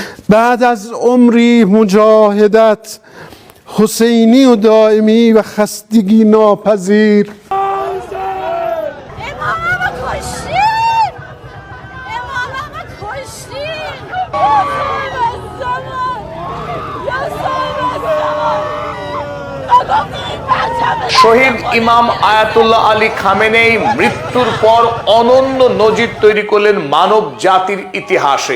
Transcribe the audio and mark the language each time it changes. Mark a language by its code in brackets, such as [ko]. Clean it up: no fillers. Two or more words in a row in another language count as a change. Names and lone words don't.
[fa] بعد از عمری مجاهدت حسینی و دائمی و خستگی ناپذیر [bn] শহীদ ইমাম আয়াতুল্লাহ আলী খামেনেই মৃত্যুর পর অনন্য নজির তৈরি করলেন মানব জাতির ইতিহাসে।